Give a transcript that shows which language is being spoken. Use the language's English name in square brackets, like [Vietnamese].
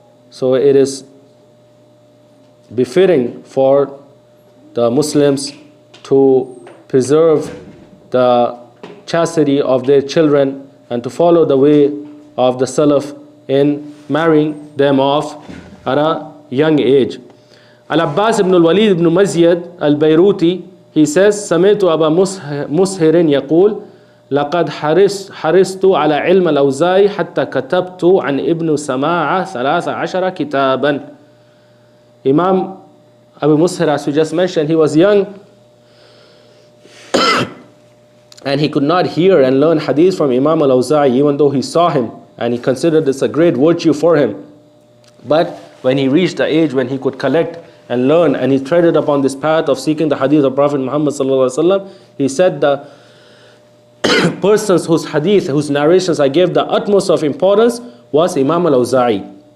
[English] So it is befitting for the Muslims to preserve the chastity of their children and to follow the way of the Salaf in marrying them off at a young age. [Arabic] Al-Abbas ibn al-Walid ibn Mazyad al-Bayruti, [English] he says, [Arabic] سمعت أبا مسهر يقول لقد حرصت على علم الأوزاعي حتى كتبت عن ابن سماعة 13 كتابا. [English] Imam Abu Mushir, as we just mentioned, he was young and he could not hear and learn hadith from Imam al-Awza'i, even though he saw him and he considered this a great virtue for him. But when he reached the age when he could collect and learn, and he treaded upon this path of seeking the hadith of Prophet Muhammad sallallahu alaihi wasallam, he said, the persons whose hadith, whose narrations I gave the utmost of importance was Imam al-Awza'i.